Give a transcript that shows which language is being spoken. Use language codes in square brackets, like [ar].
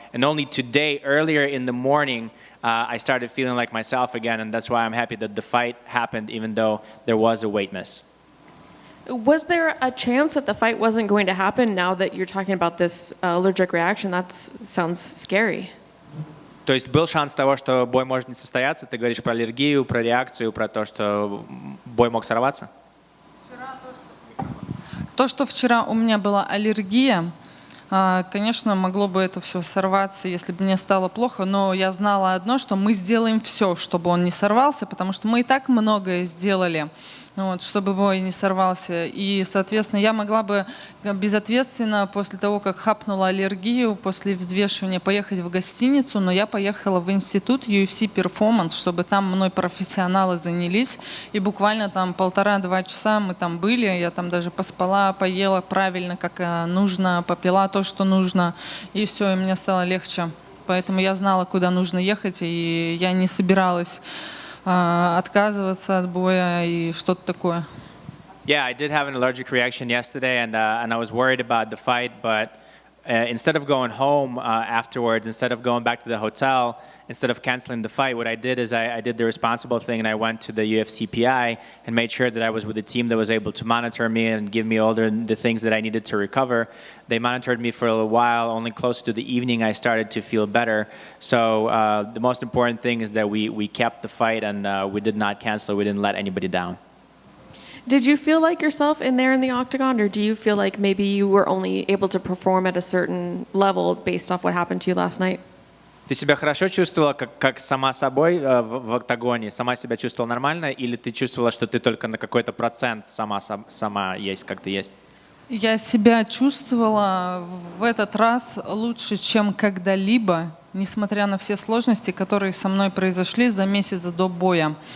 [en] And only today, earlier in the morning, I started feeling like myself again, and that's why I'm happy that the fight happened, even though there was a weight miss. Was there a chance that the fight wasn't going to happen now that you're talking about this allergic reaction? That sounds scary. [ru] То есть был шанс того, что бой может не состояться? Ты говоришь про аллергию, про реакцию, про то, что бой мог сорваться? То, что вчера у меня была аллергия, конечно, могло бы это все сорваться, если бы мне стало плохо, но я знала одно, что мы сделаем все, чтобы он не сорвался, потому что мы и так многое сделали, чтобы бой не сорвался. И, соответственно, я могла бы безответственно после того, как хапнула аллергию, после взвешивания поехать в гостиницу, но я поехала в институт UFC Performance, чтобы там мной профессионалы занялись. И буквально там 1,5-2 часа мы там были, я там даже поспала, поела правильно, как нужно, попила то, что нужно, и все, и мне стало легче. Поэтому я знала, куда нужно ехать, и я не собиралась отказываться от боя и что-то такое. [en] Yeah, I did have an allergic reaction yesterday, and I was worried about the fight, but instead of going home afterwards, instead of going back to the hotel, instead of canceling the fight, what I did is I did the responsible thing, and I went to the UFC PI and made sure that I was with a team that was able to monitor me and give me all the things that I needed to recover. They monitored me for a little while. Only close to the evening, I started to feel better. So the most important thing is that we kept the fight, and we did not cancel. We didn't let anybody down. Did you feel like yourself in there in the octagon, or do you feel like maybe you were only able to perform at a certain level based off what happened to you last night? [ru] Ты себя хорошо чувствовала, как сама собой в октагоне? Сама себя чувствовала нормально, или ты чувствовала, что ты только на какой-то процент сама есть, как ты есть? Я себя чувствовала в этот раз лучше, чем когда-либо, несмотря на все сложности, которые со мной произошли за месяц до боя.